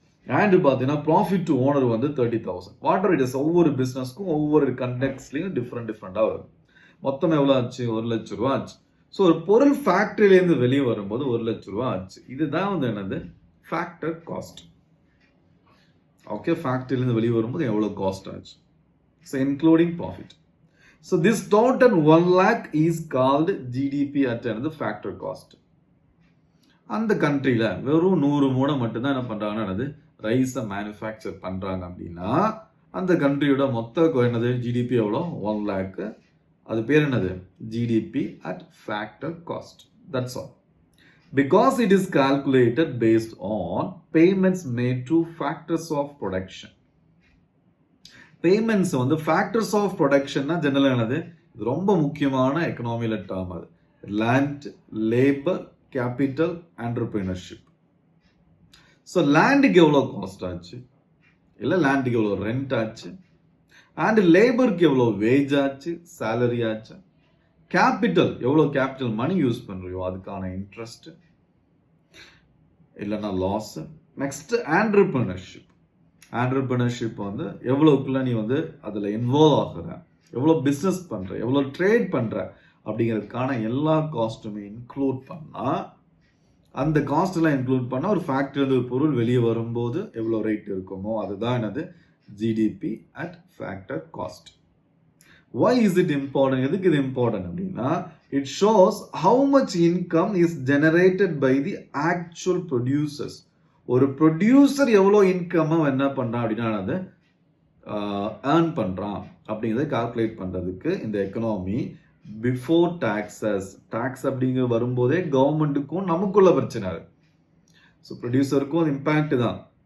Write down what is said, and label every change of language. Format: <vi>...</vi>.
<ta>And பார்த்தீங்கன்னா profit to owner வந்து 30,000. Water it is ஒவ்வொரு பிஸ்னஸ்க்கும் ஒவ்வொரு கண்டெக்ட்ஸ்லையும் டிஃப்ரெண்டாக வரும். மொத்தம் எவ்வளோ ஆச்சு? 1,00,000 ரூபா ஆச்சு. ஸோ ஒரு பொருள் ஃபேக்டரியிலேருந்து வெளியே வரும்போது 1,00,000 ரூபா ஆச்சு. இதுதான் வந்து என்னது? Factor cost. ஓகே, ஃபேக்டரியிலேருந்து வெளியே வரும்போது எவ்வளோ காஸ்ட் ஆச்சு?</ta> <en>So including profit. So this total 1 lakh is called GDP at another factor cost.</en> <ta>அந்த கண்ட்ரியில் வெறும் 100 மூடை மட்டும்தான் என்ன பண்ணுறாங்கன்னா ரைஸை மேனுஃபேக்சர் பண்ணுறாங்க அப்படின்னா அந்த கண்ட்ரியோட மொத்த என்னது ஜிடிபி எவ்வளோ? 1 lakh. அது பேர் என்னது? GDP at factor cost.</ta> <en>That's all. Because it is calculated based on payments made to factors of production.</en> <ta>Payments வந்து ஃபேக்டர்ஸ் ஆஃப் ப்ரொடக்ஷன்னா ஜெனரலாக என்னது? இது ரொம்ப முக்கியமான எக்கனாமியில் டேர்ம். அது land, labour, capital, entrepreneurship. So லேண்டுக்கு எவ்வளோ காஸ்ட் ஆச்சு, இல்லை லேண்டுக்கு எவ்வளோ ரெண்ட் ஆச்சு, அண்ட் லேபருக்கு எவ்வளோ வேஜ் ஆச்சு, சேலரி ஆச்சு, கேபிட்டல் எவ்வளோ கேபிட்டல் மணி யூஸ் பண்ணுறியோ அதுக்கான இன்ட்ரெஸ்ட் இல்லைன்னா லாஸ். Next entrepreneurship. ஆண்டர்பிரினர்ஷிப் வந்து எவ்வளோக்குள்ள நீ வந்து அதில் இன்வால்வ் ஆகுற, எவ்வளோ பிஸ்னஸ் பண்ணுற, எவ்வளோ ட்ரேட் பண்ணுற அப்படிங்கிறதுக்கான எல்லா காஸ்ட்டுமே இன்க்ளூட் பண்ணால், அந்த காஸ்ட்டெல்லாம் இன்க்ளூட் பண்ணால் ஒரு ஃபேக்ட்ரியிலேருந்து ஒரு பொருள் வெளியே வரும்போது எவ்வளோ ரேட் இருக்குமோ அதுதான் என்னது?</ta> <en>GDP at factor cost. Why is it important?</en> <ta>எதுக்கு இது இம்பார்ட்டன்ட் அப்படின்னா,</ta> <en>it shows how much income is generated by the actual producers.</en> <ta>ஒரு ப்ரொடியூசர் எவ்வளோ இன்கம் என்ன பண்ணுறான் அப்படின்னா அதை ஏர்ன் பண்ணுறான் அப்படிங்கிறத கால்குலேட் பண்ணுறதுக்கு இந்த எக்கனாமி பிஃபோர் டாக்ஸஸ். டாக்ஸ் அப்படிங்கிற வரும்போதே கவர்மெண்ட்டுக்கும் நமக்குள்ள பிரச்சனை. ஸோ ப்ரொடியூசருக்கும் அது இம்பேக்ட் தான்.</ta>